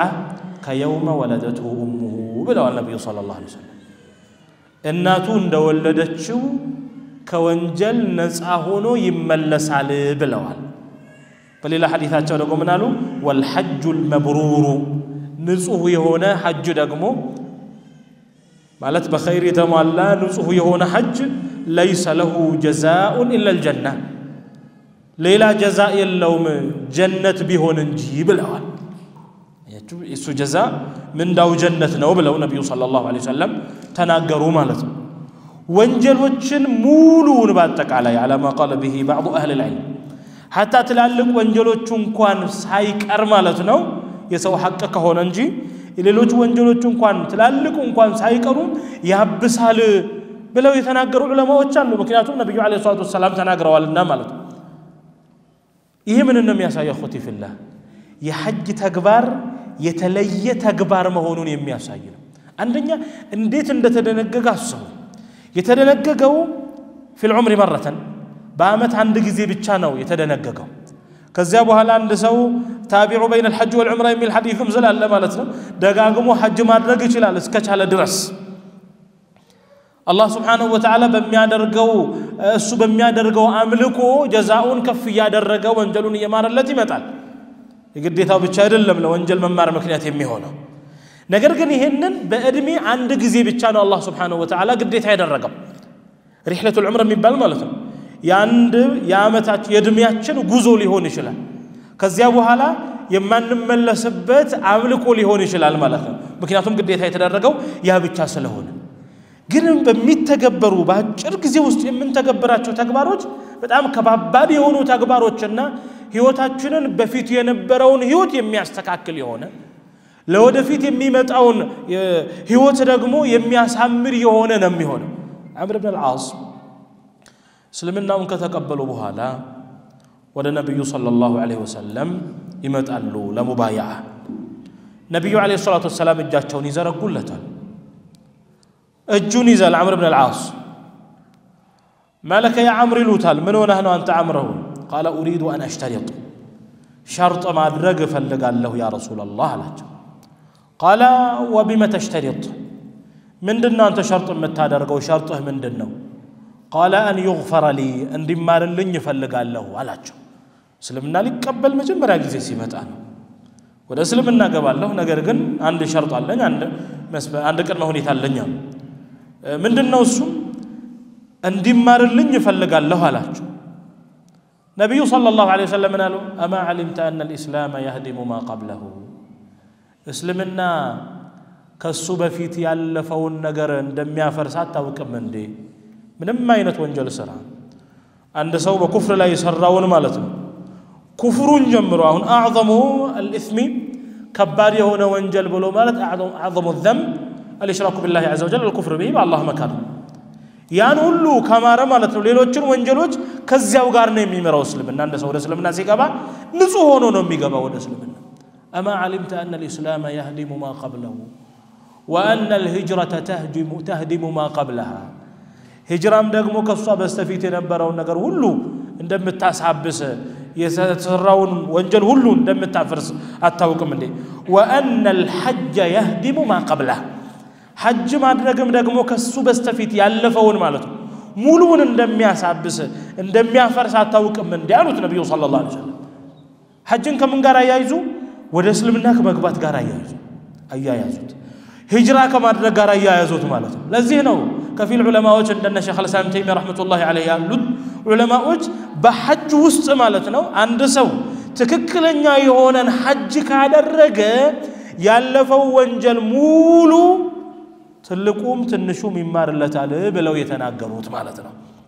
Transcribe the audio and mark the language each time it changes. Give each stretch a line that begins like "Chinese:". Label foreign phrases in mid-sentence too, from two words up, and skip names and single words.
Arabic: كيوم ولدته أمه
Amharic: ብለዋል ነብዩ
Arabic: صلى الله عليه وسلم
Amharic: እናቱ እንደወለደችው ከወንጀል ነፃ ሆኖ ይመለሳል ብለዋል በሌላ ሐዲታቸው ደግሞ ምን አሉ
Arabic: والحج المبرور
Amharic: ንጹህ የሆነ ሐጅ ደግሞ ማለት በኸይር የተሟላ ንጹህ የሆነ ሐጅ
Arabic: ليس له جزاء الا الجنه
Amharic: ሌላ ጀዛ የለውም ጀነት ቢሆን እንጂ ብለዋል እሱ ጀዛ ምንዳው ጀነት ነው ብለው ነብዩ
Arabic: صلى الله عليه وسلم
Amharic: ተናገሩ ማለት ነው ወንጀሎችን ሙሉውን ባጠቃላይ
Arabic: على ما قال به بعض اهل العلم حتى
Amharic: ትላልቅ ወንጀሎች እንኳን ሳይቀር ማለት ነው የሰው ሐቅ ከሆነ እንጂ ሌሎች ወንጀሎች እንኳን ትላልቅ እንኳን ሳይቀሩ ያብሳል ብለው የተናገሩ ዑለማዎች አሉ ምክንያቱም ነብዩ
Arabic: عليه الصلاة والسلام
Amharic: ተናግረዋልና ማለት ነው ይሄ ምን ነው የሚያሳየው
Arabic: إخوتي في الله
Amharic: የሐጅ ተግባር የተለየ ተግባር መሆኑን የሚያሳይ ነው አንደኛ እንዴት እንደተደነገገ አስቡ የተደነገገው
Arabic: في العمر مره
Amharic: በአመት አንድ ጊዜ ብቻ ነው የተደነገገው ከዚያ በኋላ አንድ ሰው ታቢዑ
Arabic: بين الحج والعمره
Amharic: የሚል ሐዲስም ስላለ ማለት ነው ደጋግሞ ሐጅ ማድረግ ይችላል እስከቻለ ድረስ
Arabic: الله سبحانه وتعالى
Amharic: በሚያደርገው እሱ በሚያደርገው አምልኮ ጀዛኡን ከፍ ያደረገው ወንጀሉን የማረለት ይመጣል የግዴታው ብቻ አይደለም ለወንጀል መማር ምክንያት የሚሆነው ነገር ግን ይሄንን በእድሜ አንድ ጊዜ ብቻ ነው
Arabic: الله سبحانه وتعالى
Amharic: ግዴታ ያደረገው
Arabic: رحلة العمر
Amharic: የሚባል ማለት ነው ያንድ ያመታች የእድሜያችን ጉዞ ሊሆን ይችላል ከዚያ በኋላ የማንመለስበት አምልኮ ሊሆን ይችላል ማለት ነው ምክንያቱም ግዴታ የተደረገው ያ ብቻ ስለሆነ ግን በሚተገበሩ በአጭር ጊዜ ውስጥ የምንተገበራቸው ተግባሮች በጣም ከባባድ የሆኑ ተግባሮችና ህይወታችንን በፊት የነበረውን ህይወት የሚያስተካክል የሆነ ለወደፊት የሚመጣውን ህይወት ደግሞ የሚያሳምር የሆነ ነው የሚሆነው عمرو بن العاص እስልምናውን ከተቀበሉ በኋላ ወደ ነብዩ
Arabic: صلى الله عليه وسلم
Amharic: ይመጣሉ ለሙባይዓ ነብዩ
Arabic: عليه الصلاة والسلام
Amharic: እጃቸውን ይዘረጉለታል እጁን ይዘል عمرو بن العاص
Arabic: مالك يا عمرو
Amharic: ይሉታል ምን ሆነህ ነው አንተ
Arabic: عمرو قال اريد ان اشترط شرط
Amharic: ማድረግ ፈልጋለሁ
Arabic: يا رسول الله አላቸው قال وبما تشترط
Amharic: ምንድነው አንተ ሸርጥ የምታደርገው ሸርጥህ ምንድነው
Arabic: قال ان يغفر لي
Amharic: እንዲማርልኝ ይፈልጋለሁ አላቸው እስልምና ሊቀበል መጀመሪያ ጊዜ ሲመጣ ነው ወደ እስልምና ገባለሁ ነገር ግን አንድ ሸርጥ አለኝ አንድ ቅድመ ሁኔታ አለኝ ምንድነው እሱ እንዲማርልኝ ይፈልጋለሁ አላቸው ነብዩ
Arabic: صلى الله عليه وسلم
Amharic: አሉ
Arabic: اما علمت ان الاسلام يهدم ما قبله
Amharic: እስልምና ከሱ በፊት ያለፈውን ነገር እንደሚያፈርስ አታውቅም እንዴ ምንም አይነት ወንጀል ሰራ አንድ ሰው በኩፍር ላይ ሰራውን ማለት ነው ኩፍሩን ጀምሮ አሁን
Arabic: اعظم الاثم
Amharic: ከባድ የሆነ ወንጀል ብሎ ማለት
Arabic: اعظم الذنب الاشراك بالله عز وجل الكفر به بالله
Amharic: መካድ ያን ሁሉ ከማረ ማለት ነው ሌሎችን ወንጀሎች ከዚያው ጋር ነው የሚመራው እስልምና አንድ ሰው ወደ እስልምና ሲገባ ንጹህ ሆኖ ነው የሚገባው ወደ
Arabic: እስልምና اما علمت ان الاسلام يهدم ما قبله وان الهجره تهدم ما قبلها هجرام
Amharic: ደግሞ ከሷ በስተፊት የነበረው ነገር ሁሉ እንደምታሳብስ የተሰራውን ወንጀል ሁሉ እንደምታፈርስ አታውቅም እንዴ
Arabic: وان الحج يهدم ما قبله
Amharic: حج ማድረግም ደግሞ ከሱ በስተፊት ያለፈውን ማለት ነው ሙሉውን እንደሚያሳብስ እንደሚያፈርስ አታውቅም እንዴ አሉት ነብዩ
Arabic: صلى الله عليه وسلم
Amharic: ሐጅን ከምን ጋር ያያይዙ ወደ እስልምና ከመግባት ጋር አያያዙት ሂጅራ ከማድረግ ጋር አያያዙት ማለት ነው ለዚህ ነው ከፊል ዑለማዎች እንደነ ሸይኽ አልኢስላም ተይሚያ
Arabic: رحمة الله عليه
Amharic: ያሉት ዑለማዎች በሐጅ ውስጥ ማለት ነው አንድ ሰው ትክክለኛ የሆነን ሐጅ ካደረገ ያለፈው ወንጀል ሙሉ ትልቁም ትንሹም ይማርለታል ብለው የተናገሩት ማለት ነው